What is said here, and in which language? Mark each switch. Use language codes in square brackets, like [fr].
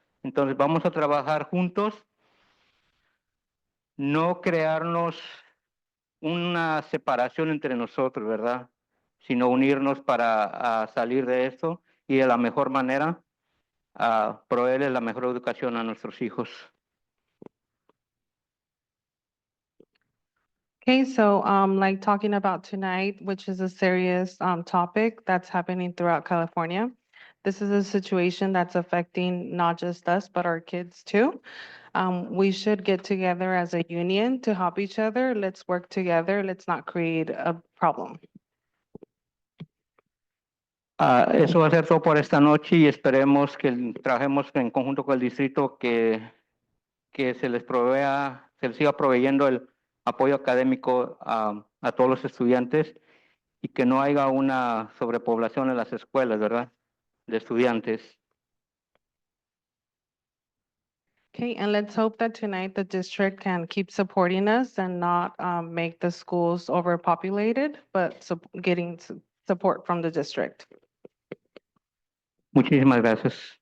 [es] Entonces vamos a trabajar juntos, no crearnos una separación entre nosotros, ¿verdad? Sino unirnos para salir de esto y de la mejor manera proveerles la mejor educación a nuestros hijos. [en] Okay, so like talking about tonight, which is a serious topic that's happening throughout California. This is a situation that's affecting not just us, but our kids too. We should get together as a union to help each other. Let's work together. Let's not create a problem. [es] Eso va a ser todo por esta noche y esperemos que trabajemos en conjunto con el distrito que se les siga proveyendo el apoyo académico a todos los estudiantes y que no haya una sobrepoblación en las escuelas, ¿verdad? De estudiantes. [en] Okay, and let's hope that tonight the district can keep supporting us and not make the schools overpopulated, but getting support from the district. [es] Muchísimas gracias.